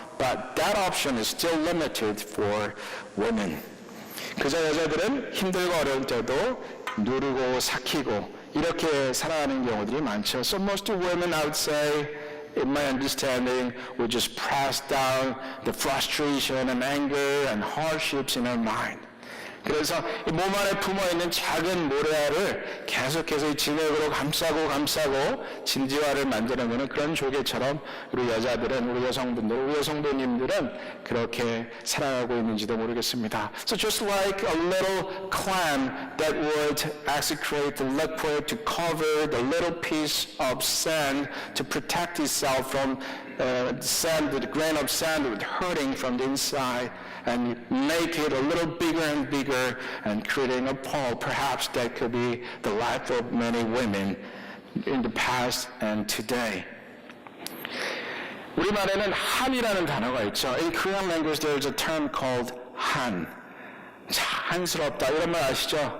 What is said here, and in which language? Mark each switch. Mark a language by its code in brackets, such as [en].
[en] But that option is still limited for women. [ko] 그저 여자들은 힘들고 어려울 때도 누르고 삭히고 이렇게 살아가는 경우들이 많죠. [en] So most women, I would say, in my understanding, would just press down the frustration and anger and hardships in her mind. [ko] 그래서 이 몸 안에 품어있는 작은 모래알을 계속해서 진액으로 감싸고 진지화를 만들어내는 그런 조개처럼 우리 여자들은, 우리 여성분들, 우리 여성도님들은 그렇게 살아가고 있는지도 모르겠습니다. [en] So just like a little clam that would execrate the liquid to cover the little piece of sand to protect itself from sand, the grain of sand hurting from the inside, and make it a little bigger and bigger and creating a pole. Perhaps that could be the life of many women in the past and today. [ko] 우리말에는 한이라는 단어가 있죠. [en] In Korean language there is a term called 한. [ko] 한스럽다 이런 말 아시죠?